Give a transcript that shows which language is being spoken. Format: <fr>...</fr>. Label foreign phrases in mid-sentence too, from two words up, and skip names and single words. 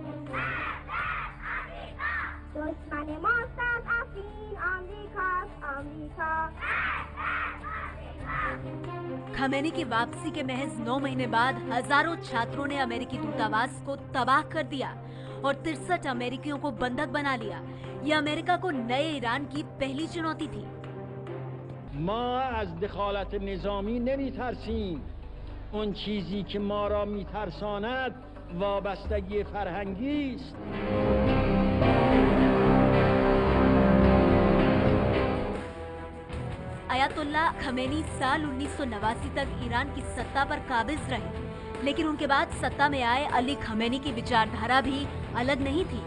<hi>खमेनी की वापसी के महज 9 महीने बाद हजारों छात्रों ने अमेरिकी दूतावास को तबाह कर दिया और 63 अमेरिकियों को बंधक बना लिया। यह अमेरिका को नए ईरान की पहली चुनौती थी।</hi> <fa>ما از دخالت نظامی نمیترسیم. اون چیزی که ما را میترساند وابستگی فرهنگی است.</fa> <hi>अयातुल्लाह खमेनी साल 1989 तक ईरान की सत्ता पर काबिज रहे, लेकिन उनके बाद सत्ता में आए अली खमेनी की विचारधारा भी अलग नहीं थी।</hi>